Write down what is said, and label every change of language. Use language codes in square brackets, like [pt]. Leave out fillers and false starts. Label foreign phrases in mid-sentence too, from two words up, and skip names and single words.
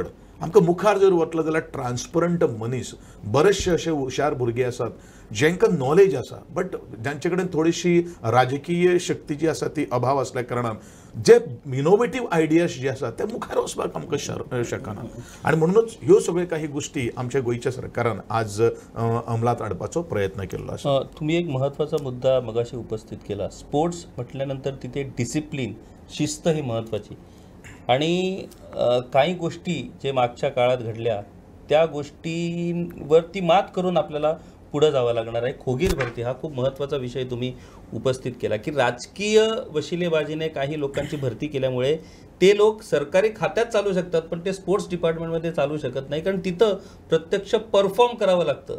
[kok] आमकां मुखार जर वतलो जाल्यार ट्रान्सपरंट मनीस बरेचशे असे हुशार भुरगे आसात जांकां नॉलेज आसा बट जांचे कडेन थोडीशी राजकीय शक्ती जी आसा ती अभाव असल्या कारणान जे [en] innovative ideas [kok] जे आसा ते मुखार वचपाक आमकां शकना. आणि म्हणूनच ह्यो सगळ्यो काही गोष्टी आमच्या गोंयच्या सरकारान आज अंमलात हाडपाचो प्रयत्न केल्लो आसा. [mr] तुम्ही एक महत्त्वाचा मुद्दा मगाशी उपस्थित केला. स्पोर्ट्स म्हटल्यानंतर तिथे डिसिप्लिन, शिस्त ही महत्त्वाची. आणि काही गोष्टी जे मागच्या काळात घडल्या त्या गोष्टींवरती मात करून आपल्याला पुढे जावं लागणार आहे. खोगीर भरती हा खूप महत्त्वाचा विषय तुम्ही उपस्थित केला की राजकीय वशिलेबाजीने काही लोकांची भरती केल्यामुळे ते लोक सरकारी खात्यात चालू शकतात पण ते [en] sports departmentमध्ये [mr] चालू शकत नाही, कारण तिथं प्रत्यक्ष परफॉर्म करावं लागतं.